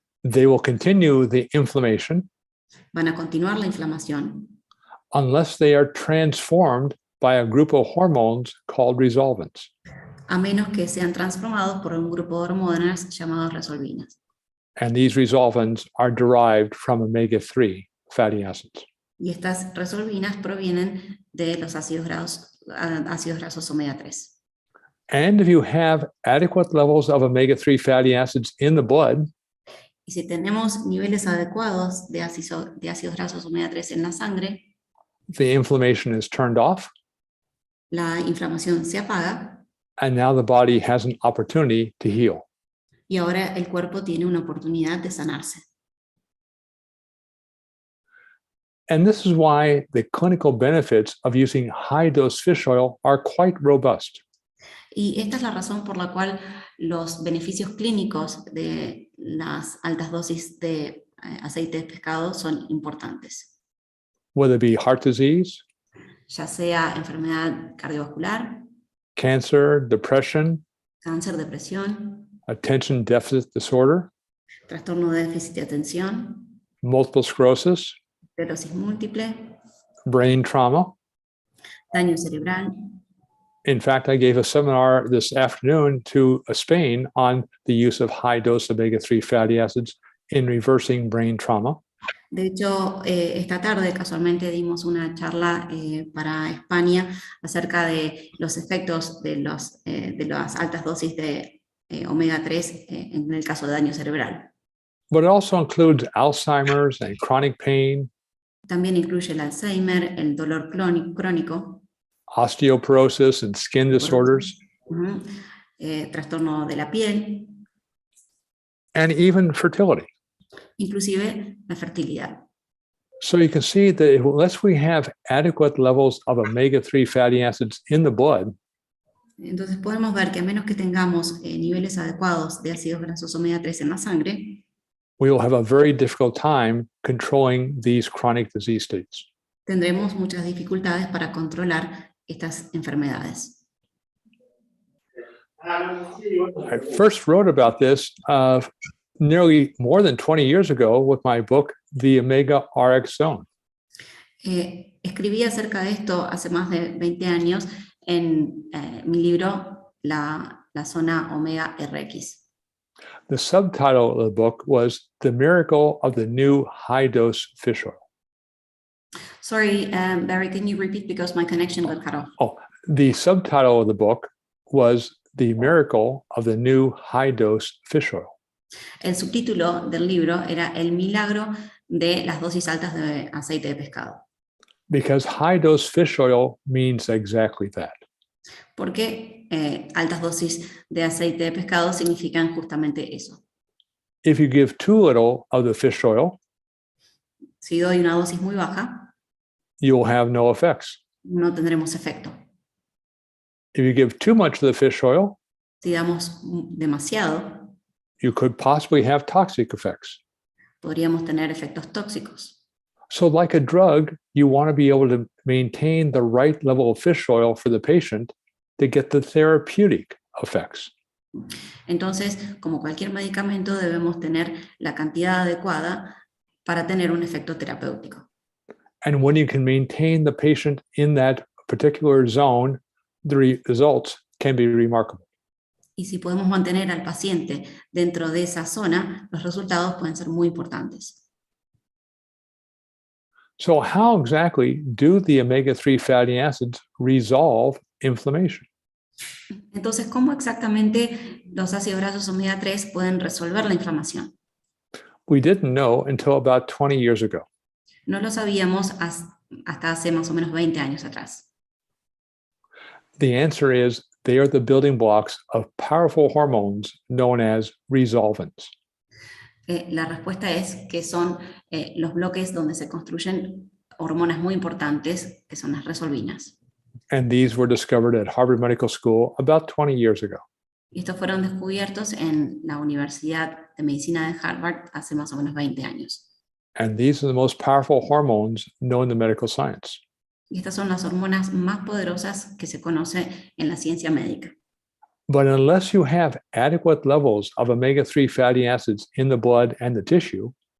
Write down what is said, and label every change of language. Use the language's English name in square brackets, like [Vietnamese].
[English] they will continue the inflammation [Spanish] van a continuar la inflamación [English] unless they are transformed by a group of hormones called resolvins. [Spanish] a menos que sean transformados por un grupo de hormonas llamados resolvinas. [English] And these resolvins are derived from omega-3 fatty acids. [Spanish] Y estas resolvinas provienen de los ácidos grasos omega 3. [English] And if you have adequate levels of omega-3 fatty acids in the blood, [Spanish] Y si tenemos niveles adecuados de ácidos grasos omega 3 en la sangre, [English] the inflammation is turned off, [Spanish] la inflamación se apaga [English] and now the body has an opportunity to heal. [Spanish] Y ahora el cuerpo tiene una oportunidad de sanarse. [English] And this is why the clinical benefits of using high-dose fish oil are quite robust. [Spanish] Y esta es la razón por la cual los beneficios clínicos de las altas dosis de aceite de pescado son importantes. [English] Whether it be heart disease, [Spanish] Ya sea enfermedad cardiovascular, [English] cancer, depression, [Spanish] cáncer, depresión, [English] attention deficit disorder, [Spanish] trastorno de déficit de atención, [English] multiple sclerosis, [Spanish] esclerosis múltiple, [English] brain trauma. [Spanish] daño cerebral. [English] In fact, I gave a seminar this afternoon to Spain on the use of high-dose omega-3 fatty acids in reversing brain trauma. [Spanish] De hecho, esta tarde casualmente dimos una charla para España acerca de los efectos de las altas dosis de omega 3 en el caso de daño cerebral. [English] But it also includes Alzheimer's and chronic pain, [Spanish] También incluye el Alzheimer, el dolor crónico, [English] osteoporosis and skin disorders, [Spanish] trastorno de la piel, [English] and even fertility. [Spanish] inclusive la fertilidad. [English] So you can see that unless we have adequate levels of omega-3 fatty acids in the blood, [Spanish] Entonces podemos ver que a menos que tengamos niveles adecuados de ácidos grasos omega 3 en la sangre, [English] we will have a very difficult time controlling these chronic disease states. [Spanish] tendremos muchas dificultades para controlar estas enfermedades. [English] I first wrote about this nearly more than 20 years ago with my book, The Omega RX Zone. [Spanish] Escribí acerca de esto hace más de 20 años en mi libro La Zona Omega RX. [English] The subtitle of the book was The Miracle of the New High-Dose Fish Oil. Sorry, Barry, can you repeat because my connection got cut off? The subtitle of the book was The Miracle of the New High-Dose Fish Oil. [Spanish] El subtítulo del libro era El milagro de las dosis altas de aceite de pescado. [English] Because high-dose fish oil means exactly that. [Spanish] Porque altas dosis de aceite de pescado significan justamente eso. [English] If you give too little of the fish oil, [Spanish] Si doy una dosis muy baja, [English] you will have no effects. [Spanish] no tendremos efecto. [English] If you give too much of the fish oil, [Spanish] Si damos demasiado, [English] you could possibly have toxic effects. [Spanish] podríamos tener efectos tóxicos. [English] So like a drug, you want to be able to maintain the right level of fish oil for the patient to get the therapeutic effects. [Spanish] Entonces, como cualquier medicamento, debemos tener la cantidad adecuada para tener un efecto terapéutico. [English] And when you can maintain the patient in that particular zone, the results can be remarkable. [Spanish] Y si podemos mantener al paciente dentro de esa zona, los resultados pueden ser muy importantes. [English] So how exactly do the omega-3 fatty acids resolve inflammation? [Spanish] Entonces, ¿cómo exactamente los ácidos grasos omega 3 pueden resolver la inflamación? [English] We didn't know until about 20 years ago. [Spanish] No lo sabíamos hasta hace más o menos 20 años atrás. [English] The answer is they are the building blocks of powerful hormones known as resolvins. [Spanish] La respuesta es que son los bloques donde se construyen hormonas muy importantes, que son las resolvinas. [English] And these were discovered at Harvard Medical School about 20 years ago. [Spanish] Y estos fueron descubiertos en la Universidad de Medicina de Harvard hace más o menos 20 años. [English] And these are the most powerful hormones known to medical science. [Spanish] Y estas son las hormonas más poderosas que se conoce en la ciencia médica. [English] But unless you have adequate levels of omega-3 fatty acids in the blood and the tissue,